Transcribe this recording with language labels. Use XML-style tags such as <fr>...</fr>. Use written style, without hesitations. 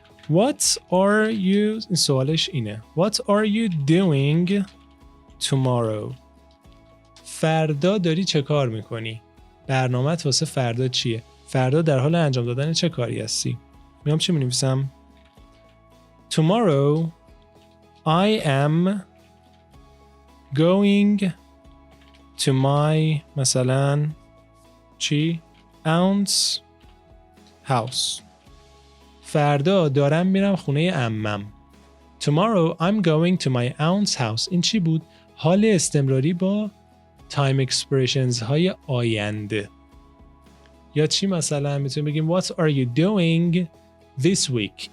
<en>What are you</en> <fa>این سوالش اینه.</fa> <en>What are you doing tomorrow?</en> <fa>فردا داری چه کار میکنی؟ برنامه‌ت واسه فردا چیه؟ فردا در حال انجام دادن چه کاری هستی؟ میام چی می‌نویسم؟</fa> <en>Tomorrow I am going to my</en> <fa>مثلا چی؟</fa> <en>aunt's house.</en> <fa>فردا دارم میرم خونه عمم.</fa> <en>Tomorrow I'm going to my aunt's house.</en> <fa>این چی بود؟ حال استمراری با time expressions های آینده. یا چی مثلا میتونیم بگیم</fa> <en>What are you doing this week?</en>